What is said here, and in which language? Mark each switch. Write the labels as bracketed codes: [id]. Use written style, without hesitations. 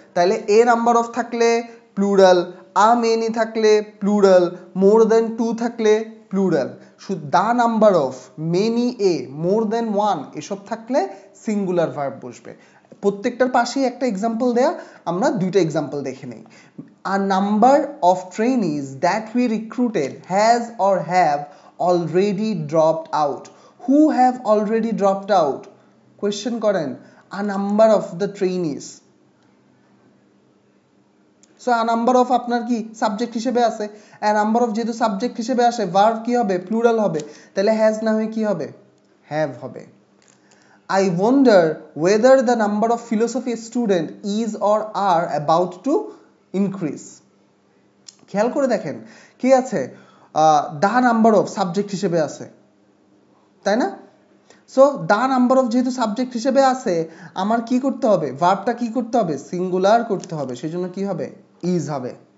[bn] তাহলে এ number of থাকলে plural, আ many থাকলে প্লুরাল, মোর দ্যান টু থাকলে প্লুরাল। শুধু the number of, many a, more than one এসব থাকলে সিঙ্গুলার ভার্ব বসবে। প্রত্যেকটার পাশেই একটা এক্সাম্পল দেয়া, আমরা দুইটা এক্সাম্পল দেখে নেই। [en] A number of trainees that we recruited has or have already dropped out. Who have already dropped out? Question [bn] করেন, [en] a number of the trainees. [bn] So a number of আপনার কি সাবজেক্ট হিসেবে আছে, আ নাম্বার অফ যেহেতু subject হিসেবে আসে verb কি হবে, প্লুরাল হবে, তাহলে হ্যাজ না হয়ে কি হবে, হ্যাভ হবে। [en] I wonder whether the number of philosophy student is or are about to increase. [bn] খেয়াল করে দেখেন কি আছে, দা নাম্বার অফ সাবজেক্ট হিসেবে আছে, তাই না? সো দা নাম্বার অফ যেহেতু সাবজেক্ট হিসেবে আছে আমার কি করতে হবে, ভার্বটা কি করতে হবে, সিঙ্গুলার করতে হবে, সেজন্য কি হবে, ইজ হবে।